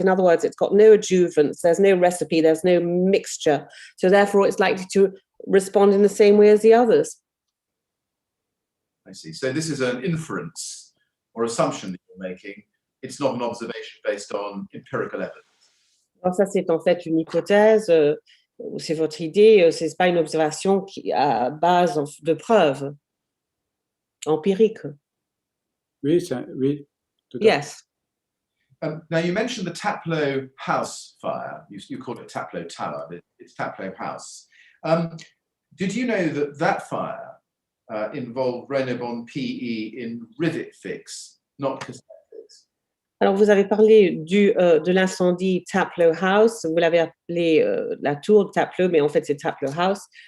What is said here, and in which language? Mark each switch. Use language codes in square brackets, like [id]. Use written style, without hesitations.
[en] In other words, it's got no adjuvants, there's no recipe, there's no mixture. So therefore, it's likely to respond in the same way as the others. I see. So this is an inference or assumption that you're making. It's not an observation based on empirical evidence. [fr] Alors ça, c'est en fait une hypothèse, c'est votre idée, c'est pas une observation qui à base de preuves empiriques. Oui, oui. [en] Yes. Now you mentioned the Taplow House fire. You called it Taplow Tower, but it's Taplow House. Did you know that that fire involved Raynaud PE in rivet fix, not cassette fix? [fr] Alors vous avez parlé de l'incendie Taplow House. Vous l'avez appelé la tour de Taplow, mais en fait c'est Taplow House.